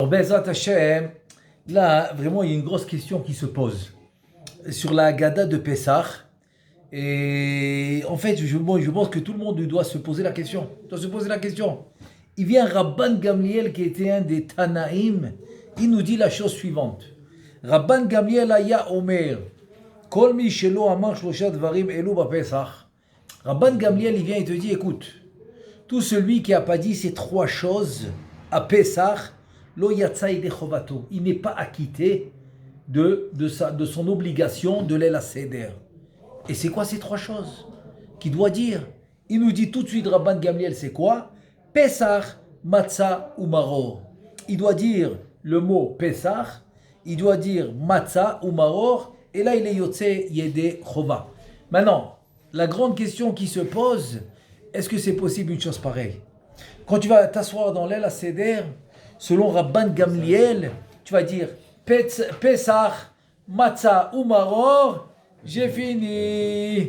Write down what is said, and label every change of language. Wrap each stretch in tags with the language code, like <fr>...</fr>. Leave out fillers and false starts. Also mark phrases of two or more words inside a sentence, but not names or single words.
<he>בעזרת השם,</he> <fr>là, vraiment, il y a une grosse question qui se pose sur la Haggadah de Pessah. Et en fait, je pense que tout le monde doit se poser la question. Il vient Rabban Gamliel, qui était un des Tanaïm, il nous dit la chose suivante.</fr> <he>רבן גמליאל היה אומר, כל מי שלא אמר שלושה דברים אלו בפסח.</he> <fr>Rabban Gamliel, il vient et te dit, écoute, tout celui qui n'a pas dit ces trois choses à Pessah,</fr> <he>לא יצא ידי חובתו,</he> <fr>il n'est pas acquitté de son obligation de l'El Seder. Et c'est quoi ces trois choses qu'il doit dire? Il nous dit tout de suite, Rabban Gamliel, c'est quoi? Pessah, matzah ou maror. Il doit dire le mot Pessah, il doit dire matzah ou maror, et là il est</fr> <he>יוצא ידי חובה.</he> <fr>Maintenant, la grande question qui se pose, est-ce que c'est possible une chose pareille? Quand tu vas t'asseoir dans l'El Seder, selon Rabban Gamliel, tu vas dire Pessah, matzah ou maror, j'ai fini.</fr>